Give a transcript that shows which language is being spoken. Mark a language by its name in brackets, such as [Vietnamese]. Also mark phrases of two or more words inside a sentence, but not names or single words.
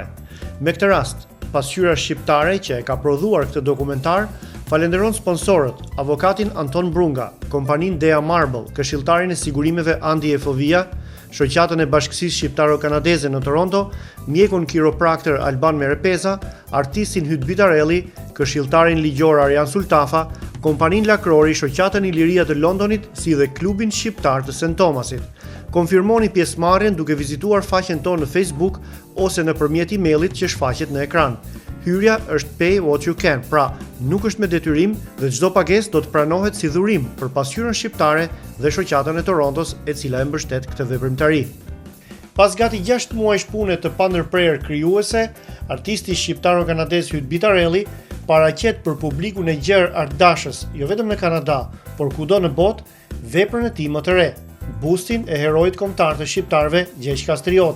[Albanian] Me këtë rast, pasqyra shqiptare që e ka prodhuar këtë dokumentar falenderon sponsorët, avokatin Anton Brunga, kompaninë Dea Marble, këshilltarin e sigurimeve Andi Efovia, shoqatën e Bashkësisë Shqiptaro-Kanadeze në Toronto, mjekun kiropraktor Alban Merepeza, artistin Hyt Bitarelli, këshilltarin ligjor Arjan Sultafa, kompaninë Lakrori, shoqatën Iliria të Londonit, si dhe klubin shqiptar të St. Thomasit. Konfirmoni pjesëmarrjen duke vizituar faqen tonë në Facebook ose nëpërmjet emailit që shfaqet në ekran. Hyrja është [English] pay what you can, [Albanian] pra nuk është me detyrim dhe çdo pagesë do të pranohet si dhurim për pasqyrën shqiptare dhe shoqatën e Torontos e cila e mbështet këtë veprimtari. Pas gati 6 muajsh pune të pandërprerë krijuese, artisti shqiptaro-kanadez Hyt Bitarelli paraqet për publikun e gjerë artdashës, jo vetëm në Kanada, por kudo në botë, veprën e tij më të re, bustin e heroit kombëtar të shqiptarëve Gjeq Kastrioti.